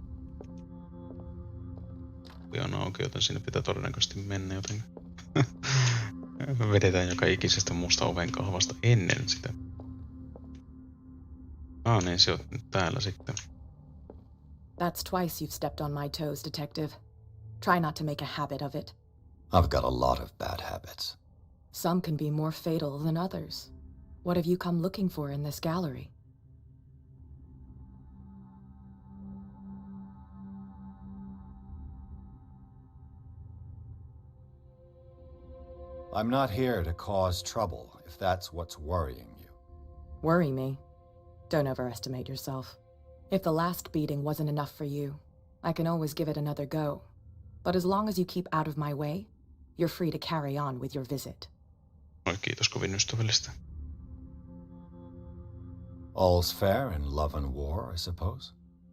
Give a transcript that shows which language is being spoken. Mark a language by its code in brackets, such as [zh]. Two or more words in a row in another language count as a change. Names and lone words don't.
[fi] On auki, joten sinne pitää todennäköisesti mennä, joten vedetään joka ikisestä muusta oven kahvasta ennen sitä. Niin se on nyt täällä sitten. [en] That's twice you've stepped on my toes, Detective. Try not to make a habit of it. I've got a lot of bad habits. Some can be more fatal than others. What have you come looking for in this gallery? I'm not here to cause trouble, if that's what's worrying you. Worry me? Don't overestimate yourself. If the last beating wasn't enough for you, I can always give it another go. But as long as you keep out of my way, you're free to carry on with your visit. [fi] Oi, kiitos kovin ystävällistä. [en] All's fair in love and war, I suppose.